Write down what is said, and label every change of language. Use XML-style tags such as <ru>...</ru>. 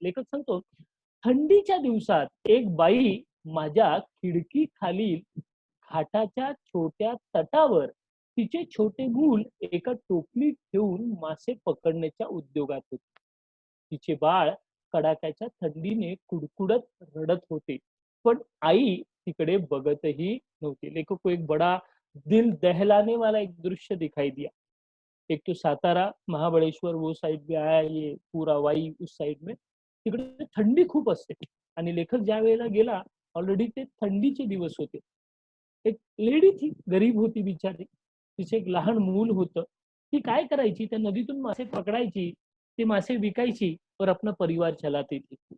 <mr>लेखक सांगतो, थंडीच्या दिवसात एक बाई माझ्या खिडकी खालील घाटाच्या छोट्या तटावर तिचे छोटे मूल एका टोपलीत ठेवून मासे पकडण्याच्या उद्योगात होते. तिचे बाळ कडाक्याच्या थंडीने कुडकुडत रडत होते. पण आई तिकडे बघतही नव्हती.</mr> <hi>लेखक को एक बड़ा दिल दहलाने वाला एक दृश्य दिखाई दिया. एक तो सातारा, महाबळेश्वर वो साइड भी आया, ये पूरा वाई उस साइड में.</hi> <mr>तिकडे थंडी खूप असते आणि लेखक ज्या वेळेला गेला, ऑलरेडी ते थंडीचे दिवस होते.</mr> <hi>एक लेडी थी,</hi> <mr>गरीब होती बिचारी. तिचे एक लहान मूल होतं. ती काय करायची, त्या नदीतून मासे पकडायची, ते मासे विकायची</mr> <hi>और अपना परिवार चलाती थी.</hi>